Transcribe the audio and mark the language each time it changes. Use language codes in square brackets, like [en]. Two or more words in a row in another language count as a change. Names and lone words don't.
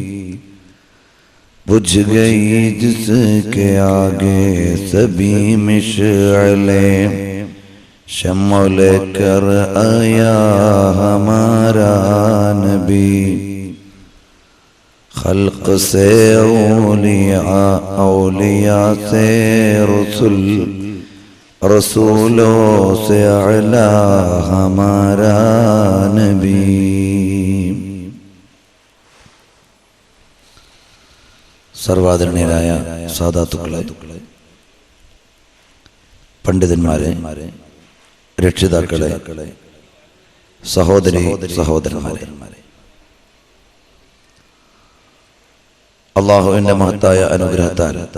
[ur] بجھ گئی جس کے آگے سبھی مشعلیں، شمع لے کر آیا ہمارا نبی. خلق سے اولیاء، اولیاء سے رسول، رسولوں سے اعلیٰ ہمارا نبی. [ml] സർവാദരണീയരായ സാദാത്തുക്കളെ, പണ്ഡിതന്മാരെ, രക്ഷിതാക്കളെ, സഹോദരി സഹോദരന്മാരെ, അല്ലാഹുവിന്റെ മഹത്തായ അനുഗ്രഹത്താൽ